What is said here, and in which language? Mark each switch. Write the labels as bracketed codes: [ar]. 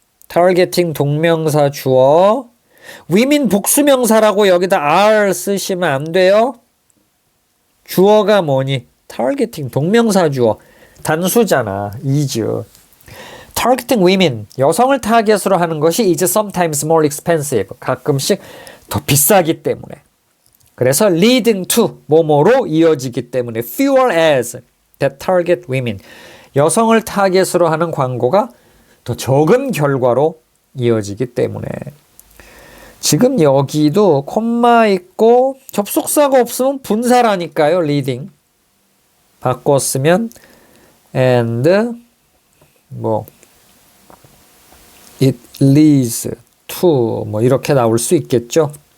[ko] targeting 동명사 주어. women 복수명사라고 여기다 are 쓰시면 안 돼요. 주어가 뭐니? targeting 동명사 주어. 단수잖아. [en] is. targeting women. [ko] 여성을 타겟으로 하는 것이 [en] is sometimes more expensive. [ko] 가끔씩 더 비싸기 때문에. [en] 그래서 leading to [ko] 뭐뭐로 이어지기 때문에 [en] fewer ads that target women. [ko] 여성을 타겟으로 하는 광고가 더 적은 결과로 이어지기 때문에. 지금 여기도 콤마 있고 접속사가 없으면 분사라니까요. [en] leading. [ko] 바꿨으면 and 뭐 [en] it leads to [ko] 뭐 이렇게 나올 수 있겠죠.